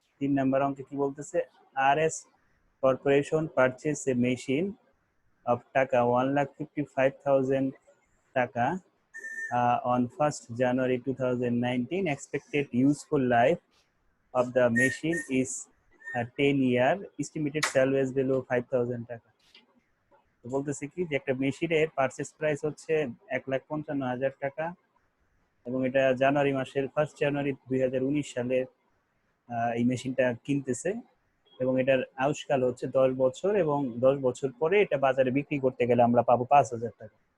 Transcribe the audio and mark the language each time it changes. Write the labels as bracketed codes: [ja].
[bn] 3 number অঙ্কে কি বলতেছে, [en] RS corporation purchase a machine of টাকা 1,55,000 টাকা on 1st January 2019. Expected useful life of the machine is 10 year. Estimated salvage value 5,000 টাকা। [bn] তো বলতেছে কি যে একটা মেশিনের পারচেজ প্রাইস হচ্ছে 1,55,000 টাকা এবং এটা জানুয়ারি মাসের 1 জানুয়ারি 2019 সালে এই মেশিনটা কিনতেছে এবং এটার আয়ুষ্কাল হচ্ছে 10 বছর এবং 10 বছর পরে এটা বাজারে বিক্রি করতে গেলে আমরা পাবো 5,000 টাকা।